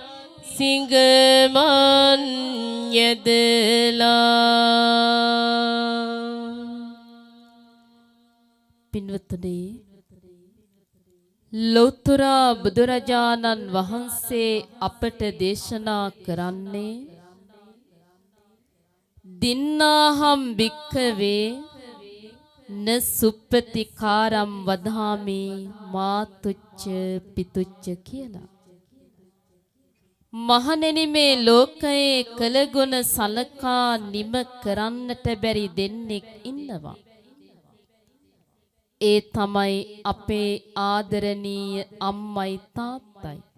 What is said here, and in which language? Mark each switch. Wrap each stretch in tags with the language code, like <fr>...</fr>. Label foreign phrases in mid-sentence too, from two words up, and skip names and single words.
<si>සිඟමන් යදලා පින්වත්නි ලෞතර බුදුරජාණන් වහන්සේ අපට දේශනා කරන්නේ</si> <pi>දින්නාහම් භික්ඛවේ න සුප්පතිකාරම් වදාමි මාතුච්ච පිතුච්ච</pi> <si>කියලා. මහණෙනි මේ ලෝකයේ කළගුණ සලකා නිම කරන්නට බැරි දෙන්නෙක් ඉන්නවා. ඒ තමයි අපේ ආදරණීය අම්මයි තාත්තයි.</si>